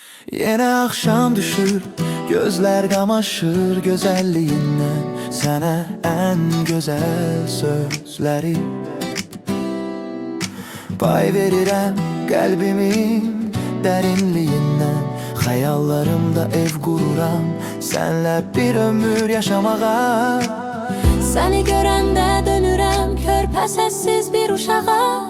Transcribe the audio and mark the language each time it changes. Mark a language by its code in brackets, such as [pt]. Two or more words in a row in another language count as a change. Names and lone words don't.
[tr] Yine akşam düşür, gözler kamaşır güzelliğinden. Sana en güzel sözleri pay verirəm kalbimin derinliğinden. Hayallarımda ev kururam, senle bir ömür yaşamağa. [az] Səni görəndə dönürəm körpəsiz bir uşağa.